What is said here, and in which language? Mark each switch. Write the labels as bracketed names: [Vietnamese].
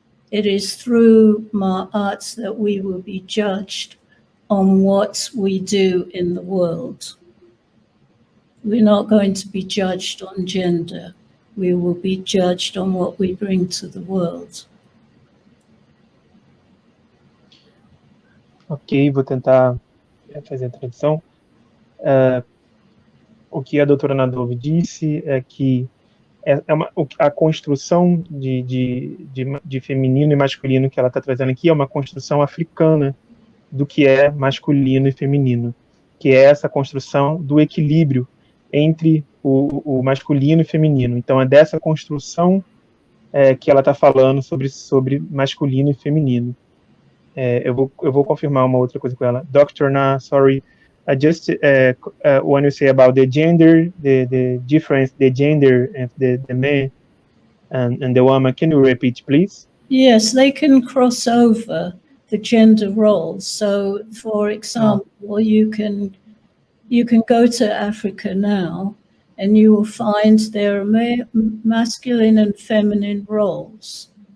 [English] It is through my arts that we will be judged on what we do in the world. We're not going to be judged on gender. We will be judged on what we bring to the world. [Portuguese] Ok, vou tentar fazer a tradução. O que a doutora Nadov disse é que a construção de feminino e masculino que ela está trazendo aqui é uma construção africana do que é masculino e feminino, que é essa construção do equilíbrio entre o masculino e feminino. Então, é dessa construção que ela está falando sobre masculino e feminino. Eu vou confirmar uma outra coisa com ela. [English] Dr. Na, sorry, I just when you say about the gender, the difference, the gender of the man and the woman, can you repeat, please? Yes, they can cross over the gender roles. So, for example, you can go to Africa now, and you will find there are masculine and feminine roles.